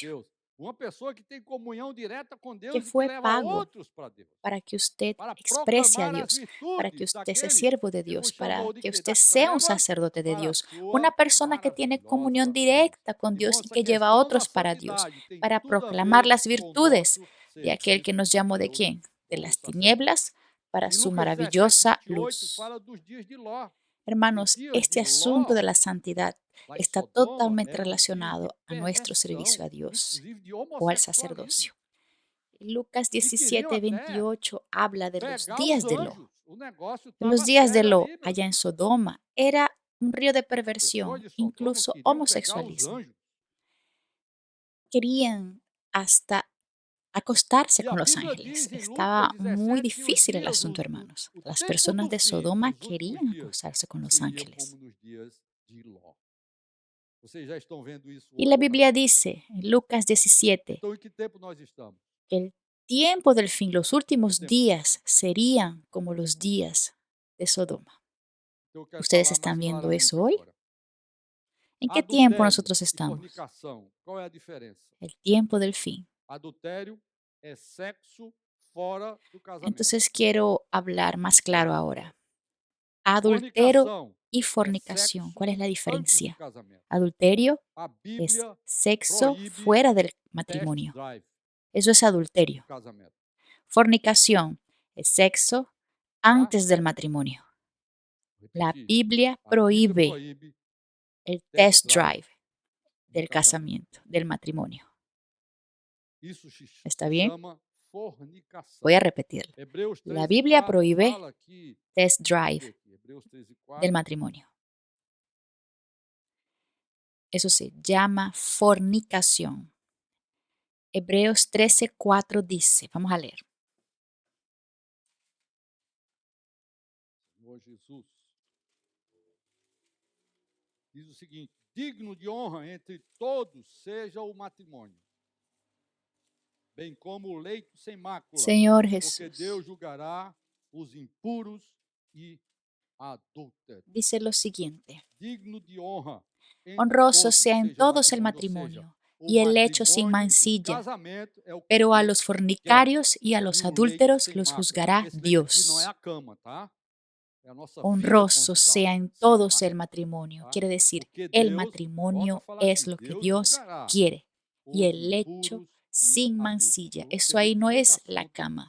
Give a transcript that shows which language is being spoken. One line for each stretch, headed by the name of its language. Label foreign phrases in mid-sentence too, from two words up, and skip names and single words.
Spanish: precio
Portuguese: Deus, uma pessoa que tem comunhão direta com
Spanish: que
Portuguese: Deus e que
Spanish: fue
Portuguese: leva
Spanish: pago
Portuguese: outros para Deus,
Spanish: para que usted
Portuguese: para
Spanish: exprese a
Portuguese: proclamar as
Spanish: Dios, para que
Portuguese: virtudes
Spanish: usted sea
Portuguese: daquele
Spanish: siervo de
Portuguese: que
Spanish: Dios,
Portuguese: nos
Spanish: para
Portuguese: chamou de
Spanish: que
Portuguese: quê?
Spanish: usted
Portuguese: Das
Spanish: sea un
Portuguese: trevas
Spanish: sacerdote de
Portuguese: para a
Spanish: Dios, una
Portuguese: sua
Spanish: persona que tiene comunión
Portuguese: maravilhosa luz.
Spanish: directa con
Portuguese: Irmão,
Spanish: Dios y
Portuguese: essa
Spanish: que lleva a
Portuguese: questão da
Spanish: otros para Dios,
Portuguese: santidade tem
Spanish: para
Portuguese: tudo a
Spanish: proclamar
Portuguese: ver
Spanish: las
Portuguese: com o
Spanish: virtudes
Portuguese: nosso
Spanish: de aquel que
Portuguese: serviço
Spanish: nos
Portuguese: a
Spanish: llamó de
Portuguese: Deus
Spanish: quién, de
Portuguese: como
Spanish: las
Portuguese: sacerdote.
Spanish: tinieblas para
Portuguese: Em
Spanish: su
Portuguese: Lucas 17,
Spanish: maravillosa
Portuguese: 28,
Spanish: luz.
Portuguese: fala dos dias de Ló. Os
Spanish: Hermanos,
Portuguese: dias de
Spanish: este asunto
Portuguese: Ló,
Spanish: de la santidad
Portuguese: lá em
Spanish: está
Portuguese: Sodoma,
Spanish: totalmente
Portuguese: eram dias de
Spanish: relacionado a nuestro servicio
Portuguese: perversão,
Spanish: a Dios
Portuguese: inclusive de
Spanish: o al
Portuguese: homossexualismo.
Spanish: sacerdocio. Lucas
Portuguese: E queriam até
Spanish: 17:28 habla de los
Portuguese: pegar os
Spanish: días de Lot.
Portuguese: anjos. O negócio
Spanish: Los
Portuguese: estava
Spanish: días de
Portuguese: sério
Spanish: Lot
Portuguese: ali, meu
Spanish: allá
Portuguese: irmão.
Spanish: en Sodoma era un río de
Portuguese: As pessoas
Spanish: perversión,
Portuguese: de Sodoma
Spanish: incluso
Portuguese: queriam pegar os
Spanish: homosexualismo.
Portuguese: anjos.
Spanish: Querían hasta acostarse
Portuguese: E a
Spanish: con los
Portuguese: Bíblia
Spanish: ángeles.
Portuguese: diz em Lucas
Spanish: Estaba muy
Portuguese: 17 que os
Spanish: difícil el
Portuguese: dias,
Spanish: asunto, hermanos.
Portuguese: o
Spanish: Las
Portuguese: tempo
Spanish: personas
Portuguese: do
Spanish: de
Portuguese: fim,
Spanish: Sodoma
Portuguese: os últimos
Spanish: querían
Portuguese: dias,
Spanish: acostarse con los
Portuguese: seria como
Spanish: ángeles.
Portuguese: nos dias de Ló. Vocês já estão vendo isso
Spanish: Y la
Portuguese: hoje ou não?
Spanish: Biblia dice en Lucas 17
Portuguese: Então, em que tempo nós estamos?
Spanish: que el tiempo del fin, los
Portuguese: Que
Spanish: últimos
Portuguese: tempo nós
Spanish: días, serían como los días de Sodoma.
Portuguese: Então, eu quero
Spanish: ¿Ustedes
Portuguese: falar mais
Spanish: están viendo
Portuguese: claramente
Spanish: eso hoy?
Portuguese: agora.
Spanish: ¿En qué tiempo
Portuguese: Adultério
Spanish: nosotros
Portuguese: e
Spanish: estamos?
Portuguese: fornicação. Qual é a diferença?
Spanish: El tiempo del fin.
Portuguese: Adultério é sexo fora do casamento.
Spanish: Entonces quiero hablar más claro ahora. Adulterio
Portuguese: Fornicação
Spanish: y
Portuguese: é
Spanish: fornicación.
Portuguese: sexo
Spanish: ¿Cuál es la
Portuguese: antes do
Spanish: diferencia?
Portuguese: casamento.
Spanish: Adulterio
Portuguese: A
Spanish: es
Portuguese: Bíblia
Spanish: sexo
Portuguese: proíbe
Spanish: fuera del
Portuguese: test
Spanish: matrimonio.
Portuguese: drive
Spanish: Eso es
Portuguese: no
Spanish: adulterio.
Portuguese: casamento,
Spanish: Fornicación es sexo
Portuguese: tá?
Spanish: antes del matrimonio.
Portuguese: Vou
Spanish: La
Portuguese: repetir.
Spanish: Biblia
Portuguese: A Bíblia
Spanish: prohíbe
Portuguese: proíbe
Spanish: el
Portuguese: test
Spanish: test
Portuguese: drive
Spanish: drive
Portuguese: no
Spanish: del
Portuguese: casamento.
Spanish: casamiento, del matrimonio.
Portuguese: Isso
Spanish: ¿Está
Portuguese: se
Spanish: bien?
Portuguese: chama fornicação.
Spanish: Voy a repetirlo.
Portuguese: Hebreus
Spanish: La
Portuguese: 13 e
Spanish: Biblia
Portuguese: 4
Spanish: prohíbe
Portuguese: fala que,
Spanish: test
Portuguese: deixa eu ver
Spanish: drive
Portuguese: aqui, Hebreus 13 e
Spanish: del
Portuguese: 4,
Spanish: matrimonio. Eso se llama fornicación. Hebreos 13:4 dice, vamos a leer.
Portuguese: Senhor Jesus, diz o seguinte: digno de honra entre todos seja o matrimônio, bem como o leito sem mácula,
Spanish: Señor
Portuguese: porque
Spanish: Jesús,
Portuguese: Deus julgará os impuros e adúlteros.
Spanish: dice lo siguiente.
Portuguese: Digno de honra entre
Spanish: Honroso
Portuguese: todos
Spanish: sea en
Portuguese: seja o
Spanish: todos el
Portuguese: matrimônio, ou seja,
Spanish: matrimonio
Portuguese: o
Spanish: y el hecho sin
Portuguese: matrimônio, o
Spanish: mancilla,
Portuguese: casamento é o que
Spanish: pero a
Portuguese: Deus
Spanish: los
Portuguese: quer.
Spanish: fornicarios y a los
Portuguese: E o leito
Spanish: adúlteros
Portuguese: sem
Spanish: los
Portuguese: mácula.
Spanish: juzgará
Portuguese: Esse leito aqui não é
Spanish: Dios.
Portuguese: a cama, tá? É a nossa vida
Spanish: Honroso
Portuguese: conjugal,
Spanish: sea en
Portuguese: sem
Spanish: todos el
Portuguese: mácula,
Spanish: matrimonio.
Portuguese: tá?
Spanish: Quiere decir,
Portuguese: Porque
Spanish: el
Portuguese: Deus, volta a
Spanish: matrimonio
Portuguese: falar
Spanish: es
Portuguese: aqui,
Spanish: lo que
Portuguese: Deus
Spanish: Dios
Portuguese: julgará
Spanish: quiere y
Portuguese: os
Spanish: el hecho
Portuguese: impuros e
Spanish: sin
Portuguese: adúlteros.
Spanish: mancilla.
Portuguese: Então, você
Spanish: Eso
Portuguese: vê
Spanish: ahí
Portuguese: que
Spanish: no
Portuguese: nesse
Spanish: es la
Portuguese: assunto,
Spanish: cama.